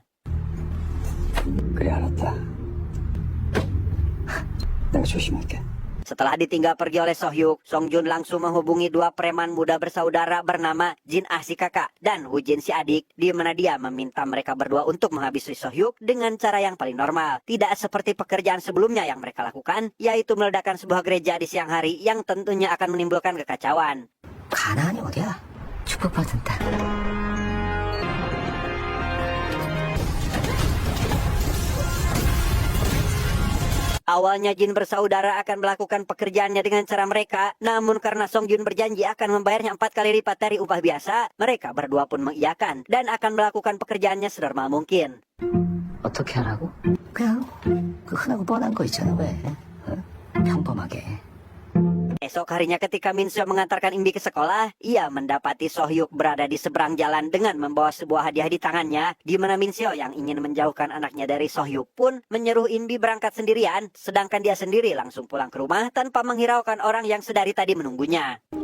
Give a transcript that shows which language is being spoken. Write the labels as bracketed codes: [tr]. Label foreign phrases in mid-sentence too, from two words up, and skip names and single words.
[ko] 그래 알았다. 내가 조심할게. [id] Setelah ditinggal pergi oleh Sohyuk, Songjun langsung menghubungi dua preman muda bersaudara bernama Jin Ah si kakak dan Woo Jin si adik, di mana dia meminta mereka berdua untuk menghabisi Sohyuk dengan cara yang paling normal. Tidak seperti pekerjaan sebelumnya yang mereka lakukan, yaitu meledakkan sebuah gereja di siang hari yang tentunya akan menimbulkan kekacauan. [ko] 가나안이 어디야? 축복받은 딸. [id] Awalnya Jin bersaudara akan melakukan pekerjaannya dengan cara mereka, namun karena Songjun berjanji akan membayarnya 4 kali lipat dari upah biasa, mereka berdua pun mengiyakan dan akan melakukan pekerjaannya senormal mungkin. [ko] 어떻게 하라고? 그냥 그 흔하고 뻔한 거 있잖아 왜? 평범하게. [id] Esok harinya ketika Min Seo mengantarkan Inbi ke sekolah, ia mendapati Sohyuk berada di seberang jalan dengan membawa sebuah hadiah di tangannya, di mana Min Seo yang ingin menjauhkan anaknya dari Sohyuk pun menyuruh Inbi berangkat sendirian, sedangkan dia sendiri langsung pulang ke rumah tanpa menghiraukan orang yang sedari tadi menunggunya.